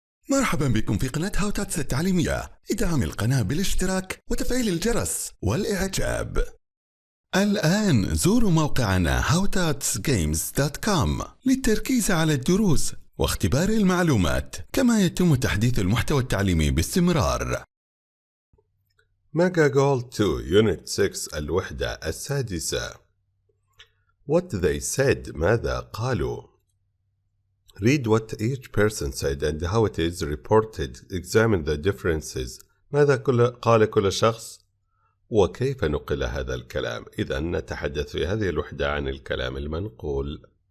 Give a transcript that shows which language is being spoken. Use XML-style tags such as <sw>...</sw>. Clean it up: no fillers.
<ar>مرحبا بكم في قناة تاتس التعليمية. ادعم القناة بالاشتراك وتفعيل الجرس والإعجاب. الآن زوروا موقعنا howtutsgames.com للتركيز على الدروس واختبار المعلومات، كما يتم تحديث المحتوى التعليمي باستمرار.</ar> <en>Mega Goal 2 Unit 6</en> <ar>الوحدة السادسة.</ar> <en>What they said</en> <ar>ماذا قالوا.</ar> <en>Read what each person said and how it is reported. Examine the differences.</en> <ar>ماذا قال كل شخص وكيف نقل هذا الكلام. إذن نتحدث في هذه الوحدة عن الكلام المنقول.</ar>